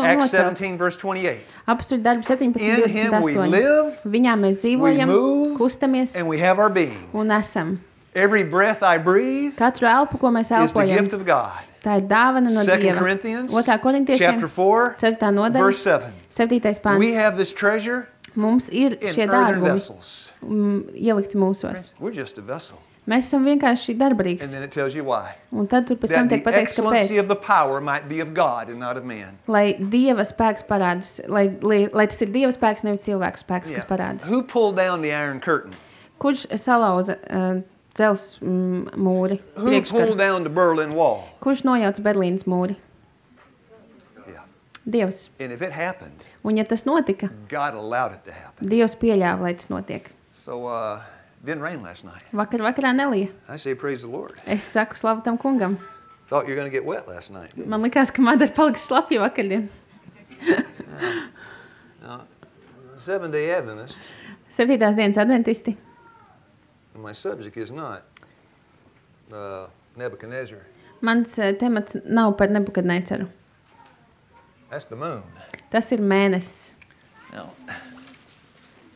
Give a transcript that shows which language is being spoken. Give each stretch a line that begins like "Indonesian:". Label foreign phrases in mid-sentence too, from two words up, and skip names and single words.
English: Acts
Latvian: nocelt.
English: 17, verse 28.
Latvian: Apstuļu darbu 17,
English: In him we 28. live,
Latvian: Viņā mēs dzīvojam,
English: move,
Latvian: kustamies
English: and we have our being.
Latvian: un esam.
English: Every breath I breathe
Latvian: Katru elpu, ko mēs
English: is the
Latvian: elpojam,
English: gift of God.
Latvian: tā ir dāvana no 2 Dieva.
English: Corinthians,
Latvian: 2. korintiešiem,
English: chapter 4,
Latvian: 4. nodaļa,
English: verse 7.
Latvian: 7. pāns.
English: We have this treasure
Latvian: Mums ir
English: in
Latvian: šie
English: earthen
Latvian: dārgumi
English: vessels.
Latvian: ielikti mūsos.
English: We're just a vessel.
Latvian: Mēs esam vienkārši
English: And
Latvian: darbarīgs.
English: then it tells you why.
Latvian: Un tad tur pēc tam
English: That
Latvian: tiek
English: the
Latvian: pateikts,
English: excellency
Latvian: kāpēc.
English: of the power might be of God and not of man.
Latvian: Lai Dieva spēks parādās, lai tas ir Dieva spēks, nevis cilvēku spēks, kas parādās.
English: Who pulled down the iron curtain?
Latvian: Kurš salauza dzels mūri?
English: Who pulled
Latvian: Priekškaru?
English: down the Berlin Wall?
Latvian: Kurš nojauca Berlīnas mūri?
English: Yeah.
Latvian: Dievs.
English: And if it happened,
Latvian: Un ja tas notika,
English: God allowed it to happen.
Latvian: Dievs pieļāva, lai tas notiek.
English: So, it didn't rain last night.
Latvian: Vakarā nelija.
English: I say praise the Lord.
Latvian: Es saku slavu tam kungam.
English: Thought you were going to get wet last night. Didn't
Latvian: Man likās, ka Madara paliks slapja vakardien.
English: you? Now, Seventh-day Adventist,
Latvian: 7. dienas adventisti.
English: my subject is not Nebuchadnezzar.
Latvian: Mans temats nav par Nebukadneceru.
English: That's the moon.
Latvian: Tas ir mēnesis.
English: Now,